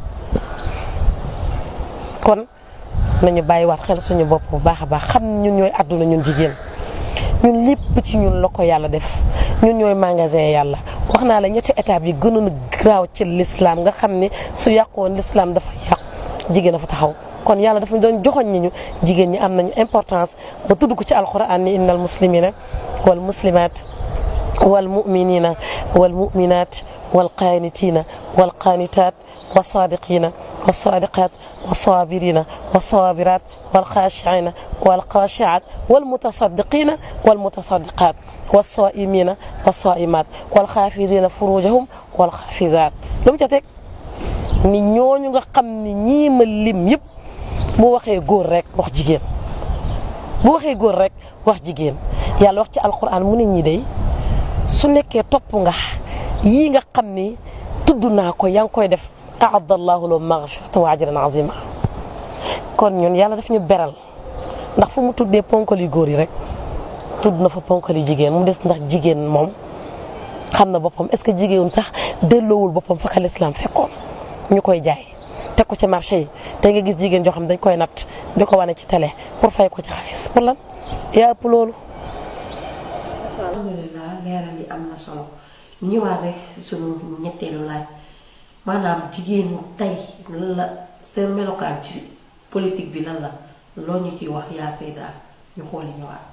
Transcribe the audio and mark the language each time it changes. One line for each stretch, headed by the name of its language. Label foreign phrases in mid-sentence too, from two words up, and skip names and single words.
Wolof: kon nañu bàyyiwaat xel suñu bopp bu baax a baax xam ñun ñooy àdduna ñun jigéen ñun lépp ci ñun la ko yàlla def ñun ñooy magasin yàlla wax naa la ñetti étape yi gënoon a graaw ci l'islam nga xam ne su yàqoon l'islam dafa yàqu jigéen a fa taxaw kon yàlla dafa doon joxoñ ñi ñu jigéen ñi am nañu importance ba tudd ko ci alquran ni
Arabic: إن المسلمين والمسلمات والمؤمنين والمؤمنات والقانتين والقانتات والصادقين والصادقات والصابرين والصابرات والخاشعين والخاشعات والمتصدقين والمتصدقات والصائمين والصائمات والخافضين فروجهم والخافضات
Wolof: lu mu ca teg ni ñooñu nga xam ni ñii ma lim yëpp bu waxee góor rek wax jigéen bu waxee góor rek wax jigéen yàlla wax ci alquran mu ne ñi day su nekkee topp nga yii nga xam ni tudd naa ko yaa ngi koy def
Arabic: أعد الله لهم مغفرة وأجرا عظيما
Wolof: kon ñun yàlla daf ñu beral ndax fu mu tuddee ponkali góor yi rek tudd na fa ponkali jigéen mu des ndax jigéen moom xam na boppam
French: est-ce que
Wolof: jigéen sax delloowul boppam fa ka lislaam fekkoon ñu koy jaay teg ko ci marché yi te nga gis jigéen joo xam dañ koy natt di ko wane ci télé pour fay ko ci xaalis pour lan yaa ëpp loolu. alhamdulilah leeral yi am na solo ñëwaat rek sunu ñetteelu laaj maanaam jigéen ñi tey lan la seen melokaan ci politique bi lan la loo ñu ciy wax yaa Seyda ñu xooli ñëwaat.